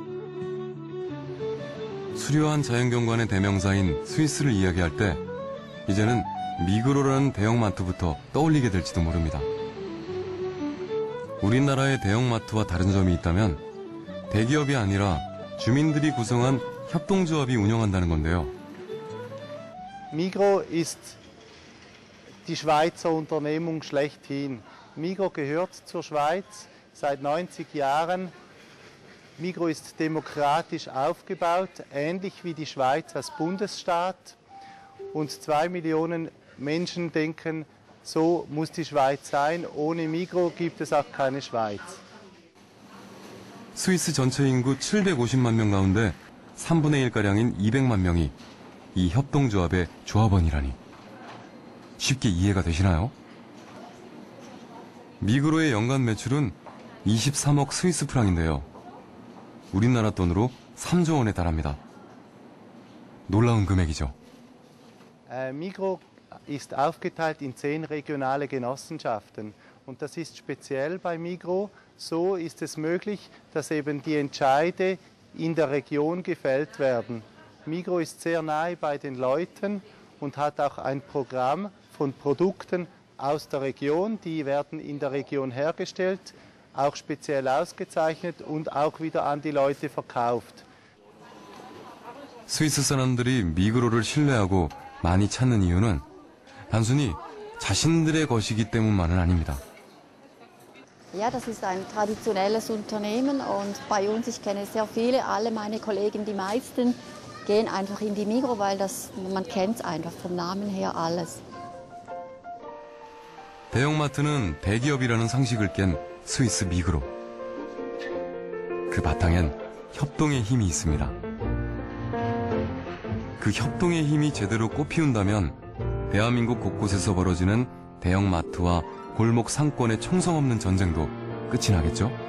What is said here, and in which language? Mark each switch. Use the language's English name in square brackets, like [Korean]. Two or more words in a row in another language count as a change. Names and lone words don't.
[Korean] 수려한 자연경관의 대명사인 스위스를 이야기할 때 이제는 미그로라는 대형마트부터 떠올리게 될지도 모릅니다. 우리나라의 대형마트와 다른 점이 있다면 대기업이 아니라 주민들이 구성한 협동조합이 운영한다는 건데요. [German] Migros ist die Schweizer Unternehmung schlechthin. Migros gehört zur Schweiz seit 90 Jahren. Migros ist demokratisch aufgebaut, ähnlich wie die Schweiz als Bundesstaat. Und 2 Millionen Menschen denken So muss die Schweiz sein. Ohne Migros gibt es auch keine Schweiz. [Korean] 스위스 전체 인구 750만 명 가운데 3분의 1가량인 200만 명이 이 협동조합의 조합원이라니. 쉽게 이해가 되시나요? 미그로의 연간 매출은 23억 스위스 프랑인데요. 우리나라 돈으로 3조 원에 달합니다. 놀라운 금액이죠. [German] Migros ist aufgeteilt in 10 regionale Genossenschaften. Und das ist speziell bei Migros. So ist es möglich, dass eben die Entscheide in der Region gefällt werden. Migros ist sehr nahe bei den Leuten und hat auch ein Programm von Produkten aus der Region. Die werden in der Region hergestellt, auch speziell ausgezeichnet und auch wieder an die Leute verkauft. [Korean] 스위스 사람들이 미그로를 신뢰하고 많이 찾는 이유는 단순히 자신들의 것이기 때문만은 아닙니다. [German] Ja, das ist ein traditionelles Unternehmen und bei uns, ich kenne sehr viele, alle meine Kollegen, die meisten, gehen einfach in die Migros, weil man kennt es einfach vom Namen her alles. [Korean] 대형마트는 대기업이라는 상식을 깬 스위스 미그로. 그 바탕엔 협동의 힘이 있습니다. 그 협동의 힘이 제대로 꽃피운다면 대한민국 곳곳에서 벌어지는 대형마트와 골목 상권의 총성 없는 전쟁도 끝이 나겠죠?